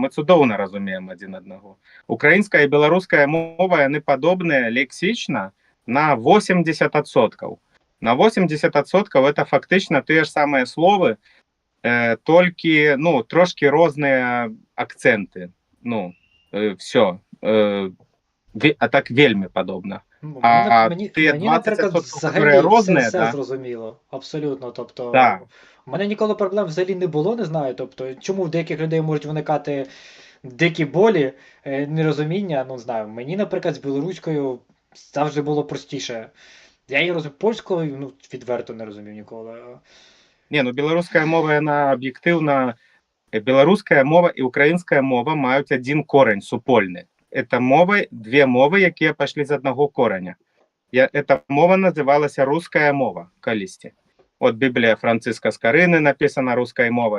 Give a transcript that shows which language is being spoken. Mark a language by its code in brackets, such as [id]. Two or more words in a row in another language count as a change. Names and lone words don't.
[be] Мы цудоўна разумеем адзін аднаго. Украінская і беларуская мова, яны падобныя лексічна на 80%. На 80% это фактычна тыя ж самыя словы, толькі, ну, трошки розныя акцэнты. Ну, все. А так вельмі падобна. [uk] Мені, [be] тыя [uk] наприклад, 20%, взагалі [be] які розныя, [uk] все [be] да? [uk] зрозуміло. Абсолютно. Тобто, [be] Да. [uk] у мене ніколи проблем взагалі не було, не знаю. Тобто, чому в деяких людей можуть виникати дикі болі, нерозуміння, ну, не знаю. Мені, наприклад, з білоруською завжди було простіше. Я її розумію польською, ну, відверто не розумів ніколи. [be] Не, ну, беларуская мова, яна аб'ектыўна... Беларуская мова і украінская мова маюць адзін корань супольны. Это мовы, две мовы, якія пайшлі з аднаго кораня. Эта мова называлася руская мова калісьці. От Біблія Францыска Скарыны напісана рускай мовай.